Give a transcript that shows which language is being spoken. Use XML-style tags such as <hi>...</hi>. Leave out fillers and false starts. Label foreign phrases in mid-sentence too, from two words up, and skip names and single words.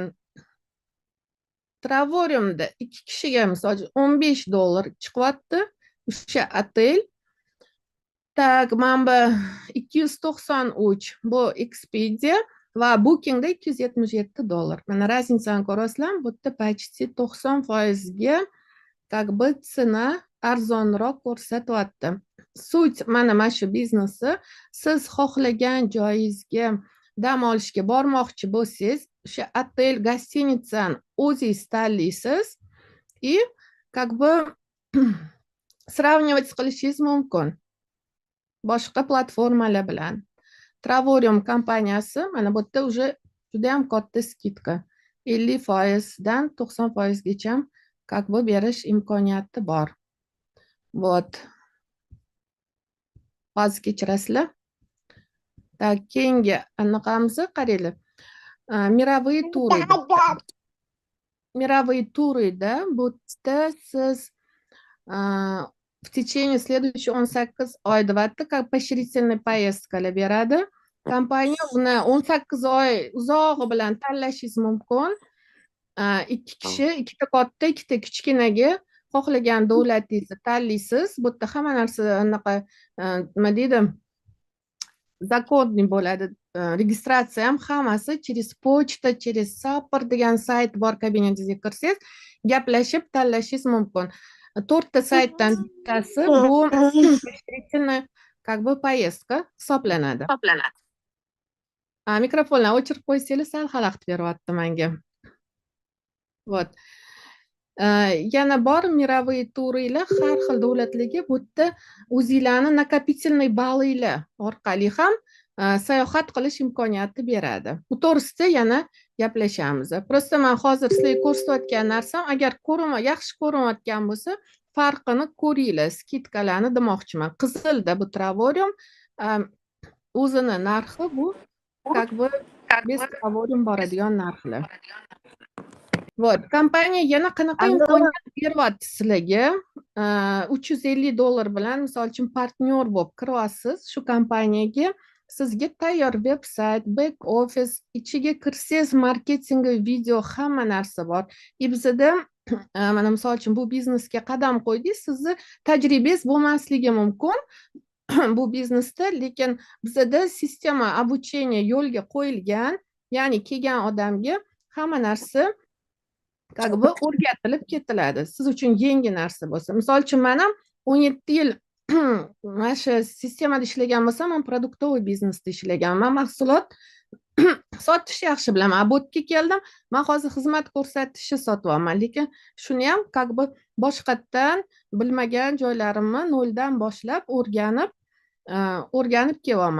<uz>Travoriumda 2 kishiga misol $15 chiqyapti o'sha otel. Tak, mana 293 bu Expedia va Bookingda $277. Mana raznicani ko'rasizlar, bu yerda почти 90% ga</uz> <ru>как бы</ru> <uz>tsena arzonroq ko'rsatyapti. Sut mana shu biznesni siz xohlagan joyingizga dam olishga bormoqchi bo'lsangiz, o'sha otel, gostinitsani o'zingiz tanlaysiz</uz> <ru>как бы сравнивать</ru> <uz>qilishingiz mumkin boshqa platformalar bilan. Travorium kompaniyasi mana bu yerda уже juda ham katta skidka. 50%dan 90%gacha</uz> <ru>как бы</ru> <uz>berish imkoniyati bor. Вот. Hozir kechirasizlar. Так, keyingi anaqamizni qaranglar.</uz> <ru>Мировые туры. Мировые турida</ru> <uz>bu yerda siz</uz> <ru>в tечение следующих</ru> <uz>18 oy deyapti,</uz> <ru>как поощрительный поездкаlar beradi.</ru> <uz>Kompaniya uni 18 oy uzog'i bilan tanlashingiz mumkin. Ikki kishi, ikkita katta, ikkita kichkinaga xohlagan davlatingizni tanlaysiz. Bu yerda hamma narsa anaqa nima deydi? Zakodniy bo'ladi. Registratsiya ham hammasi</uz> <ru>через почта,</ru> <uz>через Sapr degan sayt bor, kabinetingizga kirsangiz, gaplashib tanlashingiz mumkin. 4 ta saytdan bittasi bu</uz> <ru>поощрительная как бы поездка</ru> <uz>hisoblanadi. Mikrofonlarni o'chirib qo'ysanglar sal xalaqit beryapti menga. Вот. Yana bor мировые турlar har xil davlatlarga bu yerda o'zinglarni накопительный ballinglar orqali ham sayohat qilish imkoniyati beradi. Bu to'g'risida yana gaplashamiz. Просто men hozir sizlarga ko'rsatayotgan narsam agar yaxshi ko'rinayotgan bo'lsa, farqini ko'ringlar, skidkalarni demoqchiman. Qizilda bu Travorium o'zini narxi bu</uz> <ru>как бы без Travorium</ru> <uz>boradigan narxlar. Вот, kompaniya yana qanaqa imkoniyat beryapti sizlarga? $350 bilan misol uchun partnyor bo'lib kiryapsiz shu kompaniyaga. Sizga tayyor veb-sayt, back office, ichiga kirsangiz marketing, video, hamma narsa bor. Bizda mana misol uchun bu biznesga qadam qo'ydingiz, sizni tajribangiz bo'lmasligi mumkin bu biznesda, lekin bizda sistema обучения yo'lga qo'yilgan, ya'ni kelgan odamga hamma narsa</uz> <ru>как бы</ru> <uz>o'rgatilib ketiladi. Siz uchun yangi narsa bo'lsa. Misol uchun men ham 17 yil mana shu sistemada ishlagan bo'lsam, men produktovoy biznesda ishlaganman. Men mahsulot sotish yaxshi bilaman. Bu yerga keldim, men hozir xizmat ko'rsatishni sotyapman, lekin shuni ham</uz> <ru>как бы</ru> <uz>boshqatdan bilmagan joylarimni noldan boshlab o'rganib kelyapman.</uz>